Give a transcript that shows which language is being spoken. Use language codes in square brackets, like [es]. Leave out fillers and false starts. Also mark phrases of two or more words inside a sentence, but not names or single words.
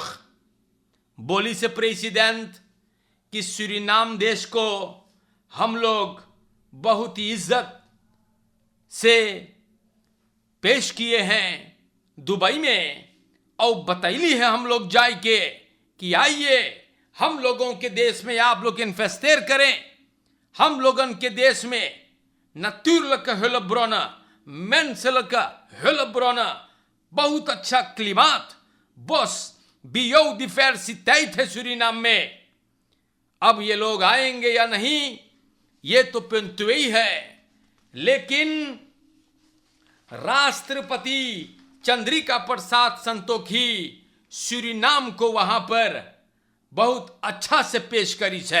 [hns] बोली से प्रेसिडेंट कि सूरीनाम देश को हम लोग बहुत ही इज्जत से पेश किए हैं दुबई में, और बतैली है हम लोग जाए के कि आइए हम लोगों के देश में आप लोग इन्वेस्टर करें। हम लोगन के देश में [nl] naturlijke hulpbronnen, menselijke hulpbronnen, [hns] बहुत अच्छा क्लिमात, बस बायोडाइवर्सिटी है सूरीनाम में। अब ये लोग आएंगे या नहीं ये तो पिंतुई है, लेकिन राष्ट्रपति चंद्रिका प्रसाद संतोखी सूरीनाम को वहां पर बहुत अच्छा से पेश करी है।